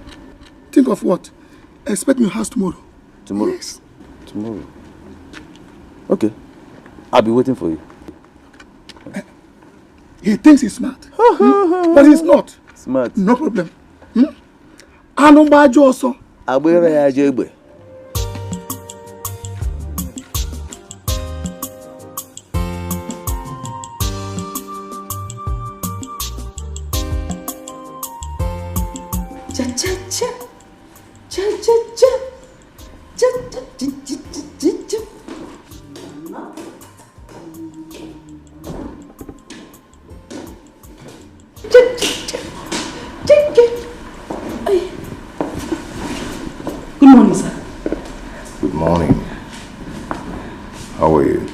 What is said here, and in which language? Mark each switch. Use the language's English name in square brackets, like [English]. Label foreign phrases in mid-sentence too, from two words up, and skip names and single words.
[English] Think of what? Expect me in your house tomorrow. Tomorrow? Yes. Tomorrow. Okay. I'll be waiting for you. He thinks he's smart. But he's not. Smart. No problem. Anumbajo also. Abwere ya jegbe. Cha cha cha. Cha cha cha. Cha cha cha cha cha. Good morning, sir. Good morning. How are you?